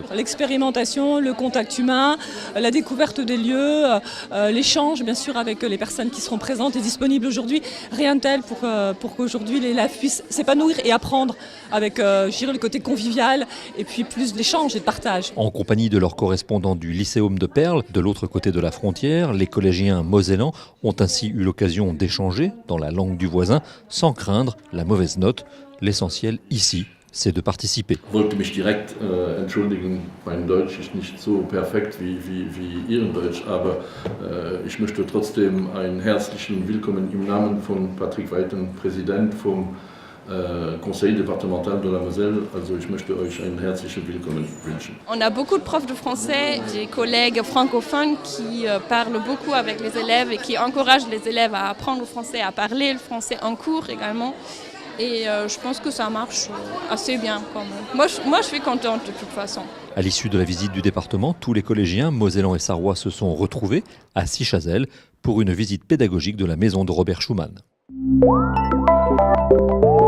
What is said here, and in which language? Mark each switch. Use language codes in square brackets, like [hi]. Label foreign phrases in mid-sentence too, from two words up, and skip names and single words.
[fr] L'expérimentation, le contact humain, la découverte des lieux, l'échange bien sûr avec les personnes qui seront présentes et disponibles aujourd'hui, rien de tel pour qu'aujourd'hui les élèves puissent s'épanouir et apprendre avec je dirais, le côté convivial et puis plus d'échange et de partage. En compagnie de leurs correspondants du Lycéum de Perles, de l'autre côté de la frontière, les collégiens mosellans ont ainsi eu l'occasion d'échanger dans la langue du voisin sans craindre la mauvaise note. L'essentiel ici, c'est de participer. [de] Ich wollte mich direkt entschuldigen, mein Deutsch ist nicht so perfekt wie Ihren Deutsch, aber ich möchte trotzdem einen herzlichen Willkommen im Namen von Patrick Weiten, Präsident vom Conseil départemental de la Moselle. Also ich möchte euch einen herzlichen Willkommen wünschen. [fr] On a beaucoup de profs de français, des collègues francophones qui parlent beaucoup avec les élèves et qui encouragent les élèves à apprendre le français, à parler le français en cours également. Et je pense que ça marche assez bien quand même. Moi, je suis contente de toute façon. À l'issue de la visite du département, tous les collégiens mosellans et sarrois se sont retrouvés à Sichazel pour une visite pédagogique de la maison de Robert Schuman.